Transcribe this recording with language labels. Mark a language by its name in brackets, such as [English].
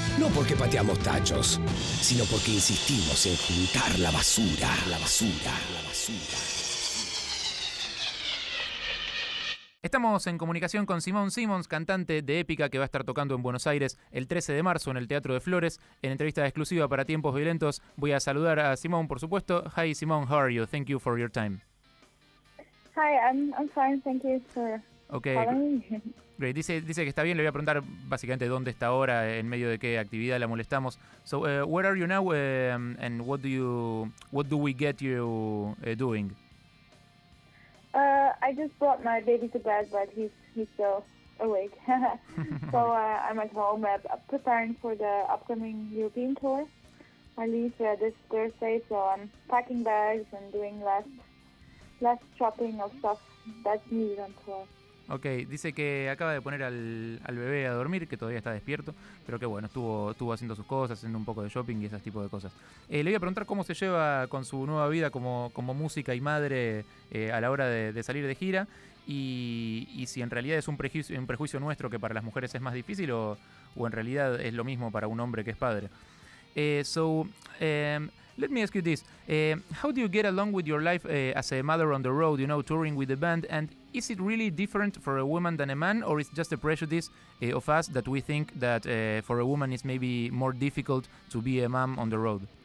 [Spanish] No porque pateamos tachos, sino porque insistimos en juntar la basura. La basura. La basura. Estamos en comunicación con Simón Simons, cantante de Épica, que va a estar tocando en Buenos Aires el 13 de marzo en el Teatro de Flores. En entrevista exclusiva para Tiempos Violentos, voy a saludar a Simón, por supuesto. [English] Hi, Simón, how are you? Thank you for your time. Hi, I'm fine, thank you for calling. [Spanish] Great, dice que está bien, le voy a preguntar básicamente dónde está ahora, en medio de qué actividad la molestamos. [English] So, where are you now and what do we get you doing? I just brought my baby to bed, but he's still awake. So I'm at home preparing for the upcoming European tour. I leave this Thursday, so I'm packing bags and doing less shopping of stuff that's needed on tour. [Spanish] Okay, dice que acaba de poner al bebé a dormir, que todavía está despierto, pero que bueno, estuvo haciendo sus cosas, haciendo un poco de shopping y esas tipo de cosas. Le voy a preguntar cómo se lleva con su nueva vida como música y madre a la hora de salir de gira y si en realidad es un prejuicio nuestro que para las mujeres es más difícil o en realidad es lo mismo para un hombre que es padre. [English] Let me ask you this. How do you get along with your life as a mother on the road, you know, touring with the band? And is it really different for a woman than a man, or is it just a prejudice of us that we think that for a woman it's maybe more difficult to be a mom on the road?